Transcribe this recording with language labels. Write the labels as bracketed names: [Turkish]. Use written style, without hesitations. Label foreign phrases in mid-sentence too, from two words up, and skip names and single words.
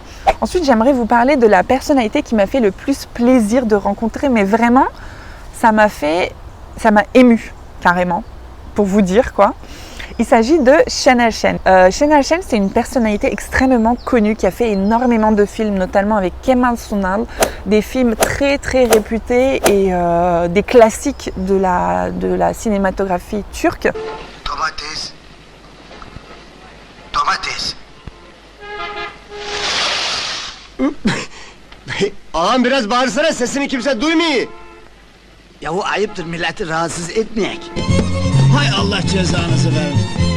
[French] Ensuite j'aimerais vous parler de la personnalité qui m'a fait le plus plaisir de rencontrer, mais vraiment ça m'a émue carrément, pour vous dire quoi. Il s'agit de Şener Şen. Şener Şen, c'est une personnalité extrêmement connue qui a fait énormément de films, notamment avec Kemal Sunal, des films très très réputés et des classiques de la cinématographie turque. [Turkish] Domates. Ağam biraz bağırsana, sesini kimse duymuyor. Yahu ayıptır milleti rahatsız etmeyek. Hay Allah cezanızı versin.